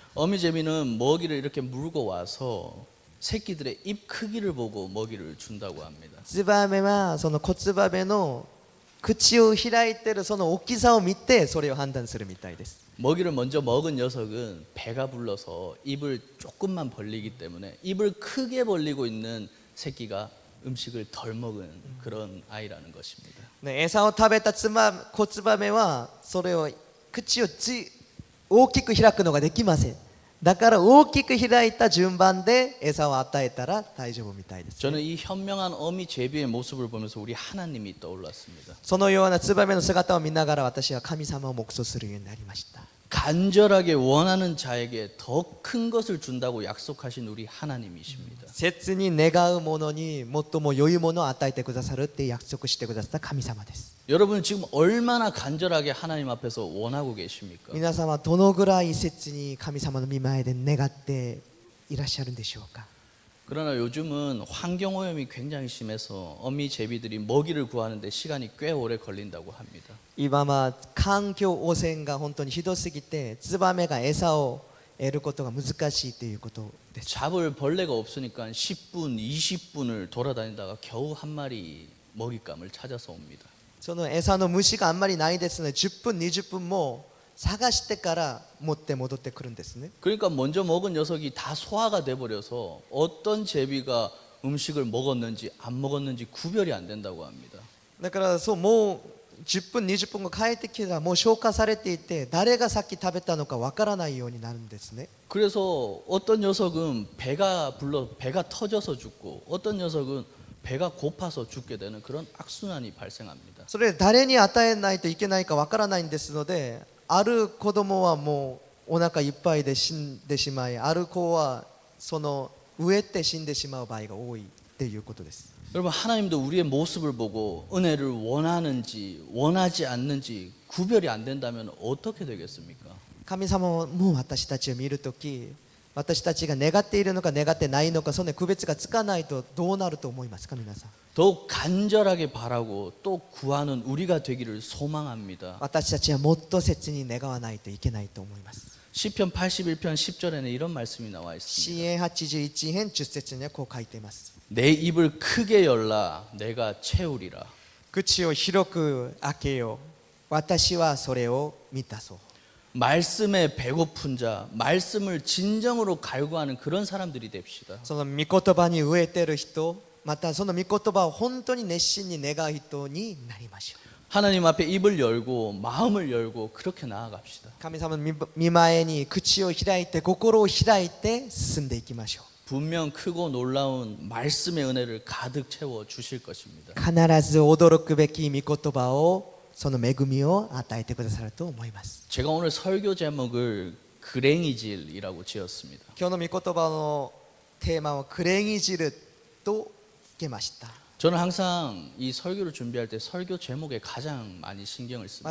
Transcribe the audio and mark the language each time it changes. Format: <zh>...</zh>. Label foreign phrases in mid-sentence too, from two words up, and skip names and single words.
<ko>어미 제비는 먹이를 이렇게 물고 와서 새끼들의 입 크기를 보고 먹이를 준다고 합니다.</ko> <ja>ツバメはその子ツバメの口を開いてるその大きさを見てそれを判断するみたいです。</ja> <ko>먹이를 먼저 먹은 녀석은 배가 불러서 입을 조금만 벌리기 때문에 입을 크게 벌리고 있는 새끼가 음식을 덜 먹은 그런 아이라는 것입니다.</ko> <ja>ね、餌を食べた子ツバメはそれを口を大きく開くのができません。だから大きく開いた順番で餌を与えたら大丈夫みたいです。</ja> <ko>저는 이 현명한 어미 제비의 모습을 보면서 우리 하나님이 떠올랐습니다.</ko> <ja>そのようなツバメの姿を見ながら私は神様を黙想するようになりました。</ja> <ko>간절하게 원하는 자에게 더 큰 것을 준다고 약속하신 우리 하나님이십니다.</ko> <ja>切に願う者に最も良いものを与えてくださるって約束してくださった神様です。</ja> <ko>여러분 지금 얼마나 간절하게 하나님 앞에서 원하고 계십니까?</ko> <ja>皆様どのぐらい切に神様の御前で願っていらっしゃるんでしょうか。</ja> <ko>그러나 요즘은 환경오염이 굉장히 심해서 어미 제비들이 먹이를 구하는데 시간이 꽤 오래 걸린다고 합니다.</ko> <ja>今は環境汚染が本当にひどすぎてツバメが餌を得ることが難しいということです。</ja> <ko>잡을 벌레가 없으니까 10분, 20분을 돌아다니다가 겨우 한 마리 먹잇감을 찾아서 옵니다.</ko> <ja>その餌の虫があんまりないですので10分20分も探してから持って戻ってくるんですね。</ja> <ko>그러니까 먼저 먹은 녀석이 다 소화가 돼버려서 어떤 제비가 음식을 먹었는지 안 먹었는지 구별이 안 된다고 합니다.</ko> <ja>だからそうもう10分20分後帰ってきたらもう消化されていて誰がさっき食べたのかわからないようになるんですね。</ja> <ko>그래서 어떤 녀석은 배가 터져서 죽고 어떤 녀석은 배가 고파서 죽게 되는 그런 악순환이 발생합니다.</ko> <ja>それ誰に与えないといけないかわからないんですので、ある子供はもうお腹いっぱいで死んでしまい、ある子はその飢えて死んでしまう場合が多いっていうことです。</ja> <ko>여러분 하나님도 우리의 모습을 보고 은혜를 원하는지 원하지 않는지 구별이 안 된다면 어떻게 되겠습니까?</ko> <ja>神様も私たちを見るとき、私たちが願っているのか願ってないのかその区別がつかないとどうなると思いますか皆さん。</ja> <ko>더욱 간절하게 바라고 또 구하는 우리가 되기를 소망합니다.</ko> <ja>私たちはもっと切に願わないといけないと思います。</ja> <ko>시편 81편 10절에는 이런 말씀이 나와 있습니다.</ko> <ja>詩編81編10節にはこう書いています。</ja> <ko>내 입을 크게 열라 내가 채우리라.</ko> <ja>口を広く開けよう。私はそれを満たそう。</ja> <ko>말씀에 배고픈 자, 말씀을 진정으로 갈구하는 그런 사람들이 됩시다.</ko> <ja>その御言葉に飢えてる人、またその御言葉を本当に熱心に願う人になりましょう。</ja> <ko>하나님 앞에 입을 열고 마음을 열고 그렇게 나아갑시다.</ko> <ja>神様の御前に口を開いて心を開いて進んでいきましょう。</ja> <ko>분명 크고 놀라운 말씀의 은혜를 가득 채워 주실 것입니다.</ko> <ja>必ず驚くべき御言葉をその恵みを与えてくださると思います。</ja> <ko>제가 오늘 설교 제목을 그랭이질이라고 지었습니다.</ko> <ja>今日の御言葉のテーマをクレギ汁とつけました。</ja> <ko>저는 항상 이 설교를 준비할 때 설교 제목에 가장 많이 신경을 씁니다.</ko>